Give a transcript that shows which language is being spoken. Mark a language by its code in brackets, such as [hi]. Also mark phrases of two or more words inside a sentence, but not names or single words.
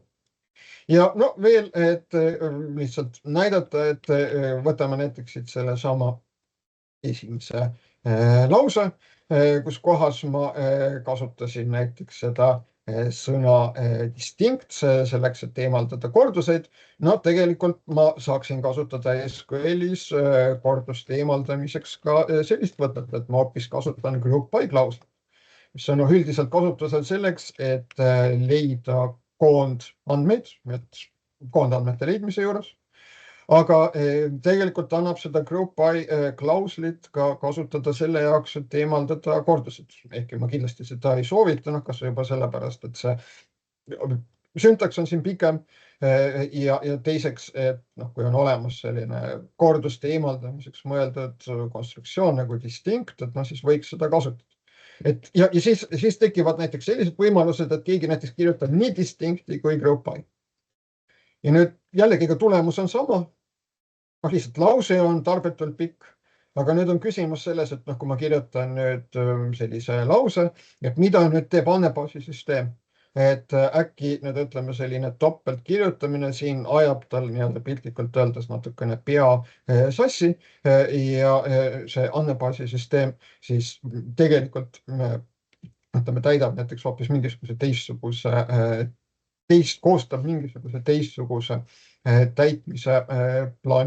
[et] Ja veel, et lihtsalt näidata, et võtame näiteks siit selle sama esimese lause, kus kohas ma kasutasin näiteks seda sõna distinct selleks, et eemaldada korduseid. Tegelikult ma saaksin kasutada SQL-is korduste eemaldamiseks ka sellist võtet, et ma hoopis kasutan [en] group by [et] klauslit, mis on üldiselt kasutusel selleks, et leida koondandmeid, koondandmete leidmise juures. Aga tegelikult annab seda [en] group by [et] klauslit ka kasutada selle jaoks, et eemaldada kordused. Ehkki ma kindlasti seda ei soovita, kas juba sellepärast, et see süntaks on siin pikem ja teiseks, et kui on olemas selline korduste eemaldamiseks mõeldud konstruktsioon nagu distinct, et siis võiks seda kasutada. Ja siis tekivad näiteks sellised võimalused, et keegi näiteks kirjutab nii distinct'i kui [en] group by. [et] Ja nüüd jällegi tulemus on sama. Lihtsalt lause on tarbetult pikk, aga nüüd on küsimus selles, et kui ma kirjutan nüüd sellise lause, et mida nüüd teeb andmebaasi süsteem. et äkki nüüd ütleme selline topelt kirjutamine siin ajab tal nii-öelda piltlikult öeldes natukene pea sassi ja see andmebaasisüsteem siis tegelikult ütleme, täidab näiteks hoopis mingisuguse koostab mingisuguse teistsuguse täitmise plaani.